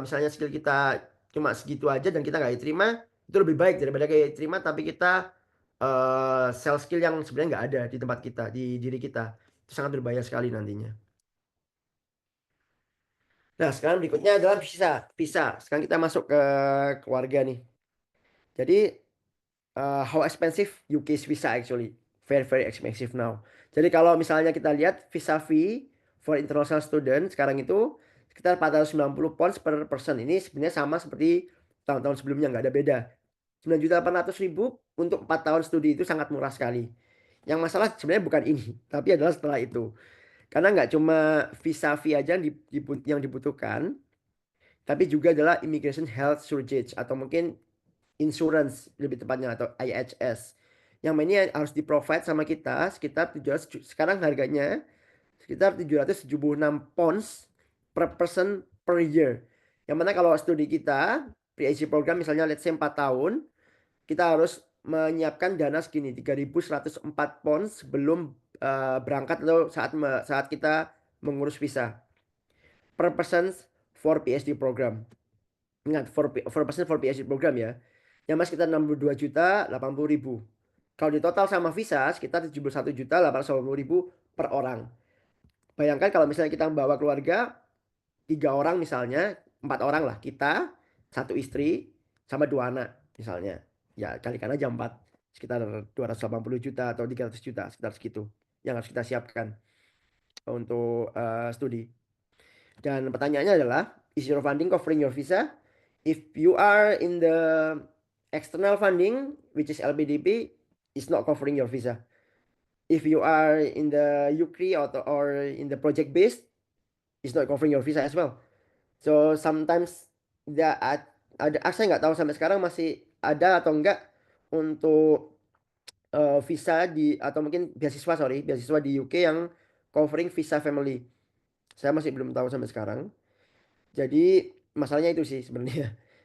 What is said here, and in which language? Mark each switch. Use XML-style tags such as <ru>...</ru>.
<id>Misalnya skill kita cuma segitu aja dan kita nggak diterima, itu lebih baik daripada kayak diterima tapi kita</id> <en>sell skill</en> <id>yang sebenarnya nggak ada di tempat kita, di diri kita. Itu sangat berbahaya sekali nantinya. Nah, sekarang berikutnya adalah visa. Sekarang kita masuk ke keluarga nih. Jadi</id> <en>how expensive UK's visa actually? Very expensive now.</en> <id>Jadi kalau misalnya kita lihat</id> <en>visa fee for international student</en> <id>sekarang itu sekitar</id> <en>490 pounds per person.</en> <id>Ini sebenarnya sama seperti tahun-tahun sebelumnya, nggak ada beda. 9.800.000 untuk 4 tahun studi, itu sangat murah sekali. Yang masalah sebenarnya bukan ini, tapi adalah setelah itu. Karena nggak cuma visa fee aja yang dibutuhkan, tapi juga adalah</id> <en>immigration health surcharge</en> <id>atau mungkin insurance lebih tepatnya, atau IHS. Yang ini harus di-provide sama kita sekitar 700, sekarang harganya sekitar 776 pounds per person per year. Yang mana kalau studi kita, PhD program misalnya</id> <en>let's say</en> <id>4 tahun, kita harus menyiapkan dana segini, 3.104 pounds sebelum berangkat atau saat kita mengurus visa.</id> <en>Per person for PhD program.</en> <id>Ingat,</id> <en>for person for PhD program</en> <id>ya. Yang mas sekitar 62.080.000. Kalau di total sama visa sekitar 71.880.000 per orang. Bayangkan kalau misalnya kita membawa keluarga 3 orang misalnya, 4 orang lah, kita, 1 istri, sama 2 anak misalnya. Ya kalikan aja 4, sekitar 280 juta atau 300 juta, sekitar segitu yang harus kita siapkan untuk studi. Dan pertanyaannya adalah,</id> <en>is your funding covering your visa? If you are in the external funding, which is LPDP, it's not covering your visa. If you are in the UCRI or in the project based, it's not covering your visa as well. So sometimes</en> <id>ada, saya nggak tahu sampai sekarang masih ada atau enggak untuk visa atau mungkin beasiswa di UK yang</id> <en>covering visa family.</en> <id>Saya masih belum tahu sampai sekarang. Jadi masalahnya itu sih sebenarnya.</id>